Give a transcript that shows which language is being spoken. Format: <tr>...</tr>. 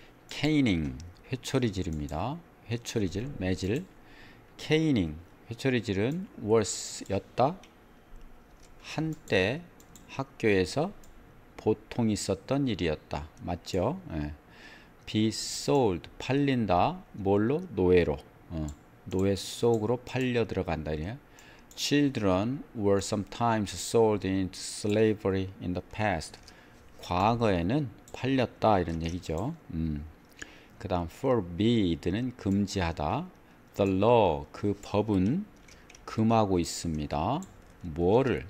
<ko>caning 회초리질입니다. 회초리질 매질 caning 회초리질은 was 였다. 한때 학교에서 보통 있었던 일이었다. 맞죠?</ko> <en>be sold</en> <ko>팔린다. 뭘로? 노예로. 노예 속으로 팔려 들어간다. 이래요.</ko> <en>Children were sometimes sold into slavery in the past.</en> <ko>과거에는 팔렸다 이런 얘기죠. 그 다음 forbid는 금지하다.</ko> <en>The law</en> <ko>그 법은 금하고 있습니다. 뭐를?</ko>